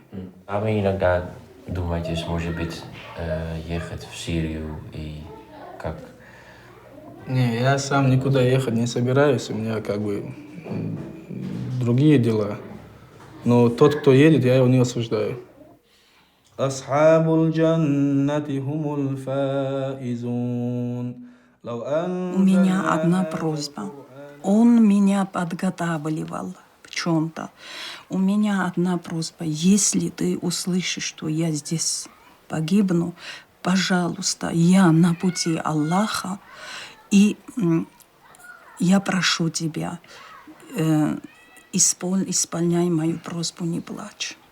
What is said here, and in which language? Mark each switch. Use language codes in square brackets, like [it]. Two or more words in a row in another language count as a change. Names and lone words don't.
[ru] А вы иногда думаете, может быть, ехать в Сирию и как? Не, я сам никуда ехать не собираюсь, у меня другие дела. Но тот, кто едет, я его не осуждаю. [ar] أصحاب الجنة هم الفائزون. [ru] У меня одна просьба. Он меня подготавливал в чем-то. У меня одна просьба. Если ты услышишь, что я здесь погибну, пожалуйста, я на пути Аллаха, и я прошу тебя, исполняй мою просьбу, не плачь.